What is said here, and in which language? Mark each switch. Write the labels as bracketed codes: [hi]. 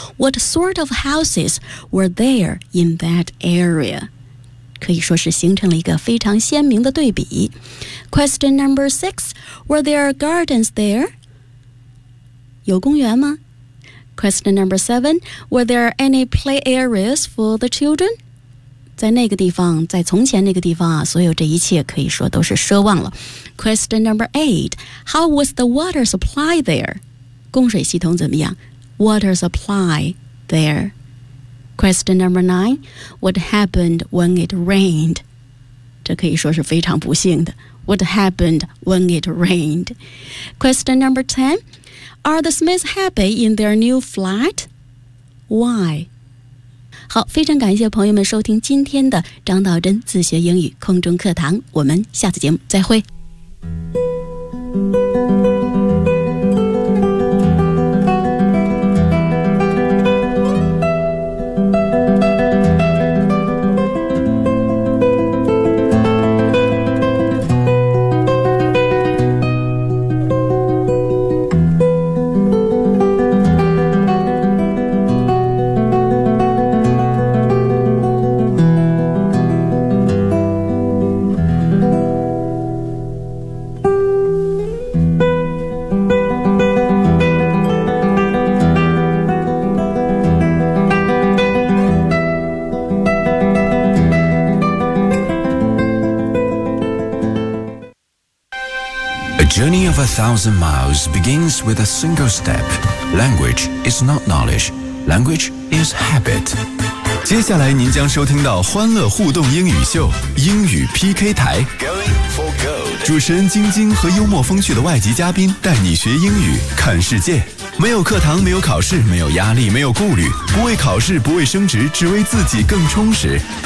[en] What sort of houses were there in that area？ [zh] 可以说是形成了一个非常鲜明的对比。 [en] Question number six， Were there gardens there？ [zh] 有公园吗？ [en] Question number seven, were there any play areas for the children? [zh] 在那个地方，在从前那个地方所有这一切可以说都是奢望了。 [en] Question number eight, how was the water supply there? [zh] 供水系统怎么样？ [en] Water supply there. Question number nine, what happened when it rained? [zh] 这可以说是非常不幸的。 [en] What happened when it rained? Question number ten,Are the Smiths happy in their new flat? Why? [zh] 好，非常感谢朋友们收听今天的张道真自学英语空中课堂，我们下次节目再会。 [en] A journey of 1,000 miles begins with a single step. Language is not knowledge. Language is habit. [zh] 接下来您将收听到欢乐互动英语秀英语 PK 台。主持人晶晶和幽默风趣的外籍嘉宾带你学英语看世界。没有课堂，没有考试，没有压力，没有顾虑，不为考试，不为升职，只为自己更充实。